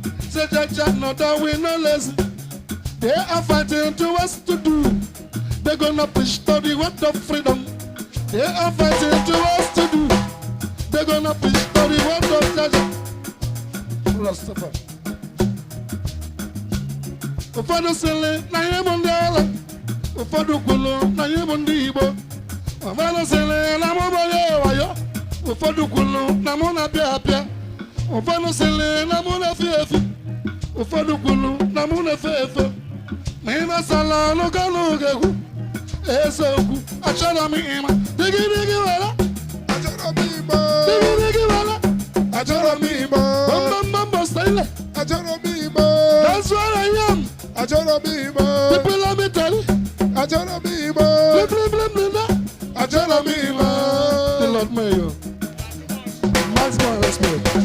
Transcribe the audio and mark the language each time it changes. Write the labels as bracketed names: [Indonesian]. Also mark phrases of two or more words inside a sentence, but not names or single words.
[English] Say, "Jah, Jah, no, that we no lazy." They are fighting to us to do. They're gonna preach to the word of freedom. They are fighting to us to do. They're gonna preach to the word of pleasure. Rastafari. [Igbo] Ụfọdụ sịrị na anyị bụ ndị ala. Ụfọdụ kwuru na anyị bụ ndị Igbo. Ụfọdụ sịrị na mụ bụ onye wayo. Ụfọdụ kwuru na mụ na-apịa apịa. Ụfọdụ sịrị na mụ na-efe efe. Ụfọdụ kwuru na mụ na-efe efe. Ma ị na-asala n'oge ọnụ ga-ekwu. Eziokwu, achọrọ m ịma. Digi, digi, wala. Achọrọ m ịma. Digi, digi, wala. Achọrọ m ịma. Bam, bam, bam, bam, style. Achọrọ m ịma. [English] That's what I am. [Igbo] Achọrọ m ịma. [English] People, let me tell you. [Igbo] Achọrọ m ịma. Blim, blim, blim, blim, blim. Achọrọ m ịma. [English] The Lord Mayor. Maximum respect.